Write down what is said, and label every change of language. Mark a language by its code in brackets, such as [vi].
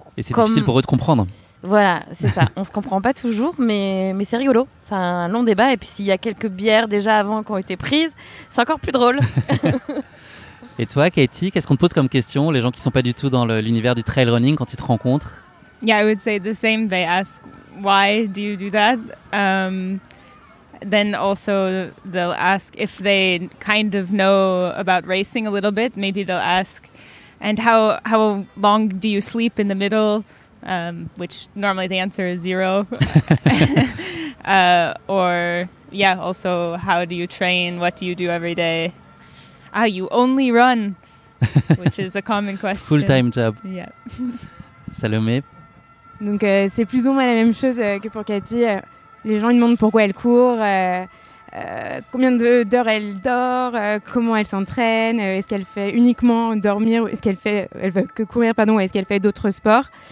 [fr] et c'est difficile pour eux de comprendre. Voilà, c'est ça. On ne se comprend pas toujours, mais c'est rigolo. C'est un long débat. Et puis s'il y a quelques bières déjà avant qui ont été prises, c'est encore plus drôle. Et toi, Katie, qu'est-ce qu'on te pose comme question, les gens qui ne sont pas du tout dans l'univers du trail running quand ils te rencontrent? [en] Yeah, I would say the same. They ask, why do you do that? Then also they'll ask if they kind of know about racing a little bit. Maybe they'll ask, and how long do you sleep in the middle? Which normally the answer is 0. Or yeah, also how do you train? What do you do every day? You only run, which is a common question. Full-time job. Yeah. [fr] Salomé? Donc c'est plus ou moins la même chose que pour Cathy. Les gens lui demandent pourquoi elle court, combien d'heures elle dort, comment elle s'entraîne, est-ce qu'elle fait uniquement dormir, est-ce qu'elle veut que courir, ou est-ce qu'elle fait d'autres sports.